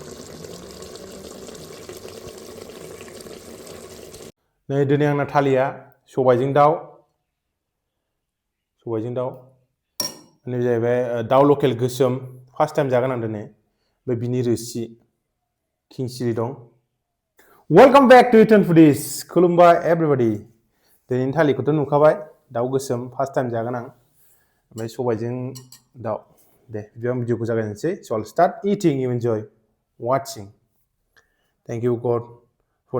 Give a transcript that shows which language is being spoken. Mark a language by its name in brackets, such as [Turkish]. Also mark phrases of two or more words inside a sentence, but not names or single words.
[Bodo] नै दिनै आंना थालिया सबायजों दाउ नै जाहैबाय दाउ लकेल गोसोम [English] first time [Bodo] जागोन आं दिनै ओमफ्राय बिनि रोसि खिंसिरि दं [English] welcome back to Eatan Foodies [Bodo] खुलुमबाय एभरिबडी दिनैनि थालिखौथ' नुखाबाय दाउ गोसोम [English] first time [Bodo] जागोन आं ओमफ्राय सबायजों दाउ दे बिदिबा भिडिअखौ जागायनोसै स' [English] I'll start eating you enjoy watching thank you God for